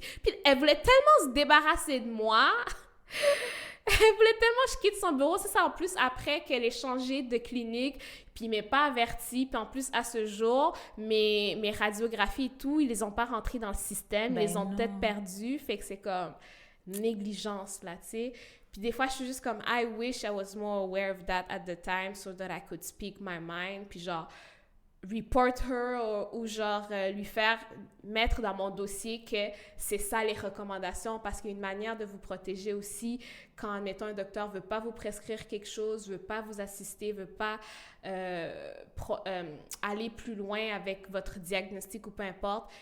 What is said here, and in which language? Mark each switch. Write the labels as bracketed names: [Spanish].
[French] Puis elle voulait tellement se débarrasser de moi. Elle voulait tellement que je quitte son bureau. C'est ça, en plus, après qu'elle ait changé de clinique, puis il m'ait pas averti. Puis en plus, à ce jour, mes radiographies et tout, ils les ont pas rentrées dans le système. Ils les ont peut-être perdues. Fait que c'est comme négligence, là, tu sais. Puis des fois, je suis juste comme, [English] I wish I was more aware of that at the time so that I could speak my mind. [French] Puis genre, [English] report her [French] ou genre lui faire mettre dans mon dossier que c'est ça les recommandations, parce qu'il y a une manière de vous protéger aussi quand, admettons, un docteur veut pas vous prescrire quelque chose, veut pas vous assister, veut pas aller plus loin avec votre diagnostic ou peu importe.